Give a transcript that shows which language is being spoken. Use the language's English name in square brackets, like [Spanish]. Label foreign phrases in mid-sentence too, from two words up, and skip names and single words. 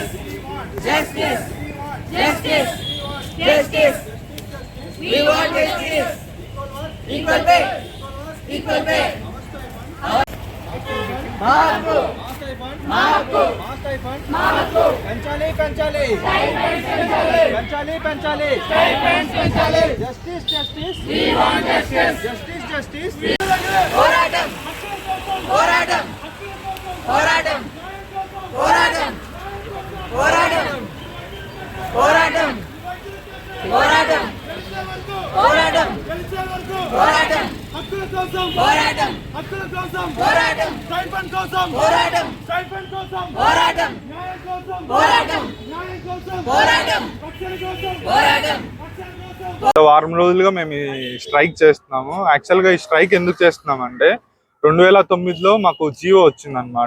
[English] Justice. Justice. Justice. We want justice. Equal pay. Equal pay. Marco. Marco. Marco. Pencali, pencali. Pencali, pencali. Pencali. Justice, justice. We want justice. Justice, justice. [Telugu] Poratam. Poratam. Poratam. Poratam. Poratam. Poratam. Poratam. Poratam. Poratam. హక్కుల కోసం పోరాటం. హక్కుల కోసం పోరాటం. స్టైపెండ్ కోసం పోరాటం. స్టైపెండ్ కోసం పోరాటం. న్యాయం కోసం పోరాటం. న్యాయం కోసం పోరాటం. రక్షణ కోసం పోరాటం. రక్షణ కోసం వారం రోజులుగా మేము ఈ స్ట్రైక్ చేస్తున్నాము. యాక్చువల్గా ఈ స్ట్రైక్ ఎందుకు చేస్తున్నామంటే 2009లో మాకు జియో వచ్చిందనమాట.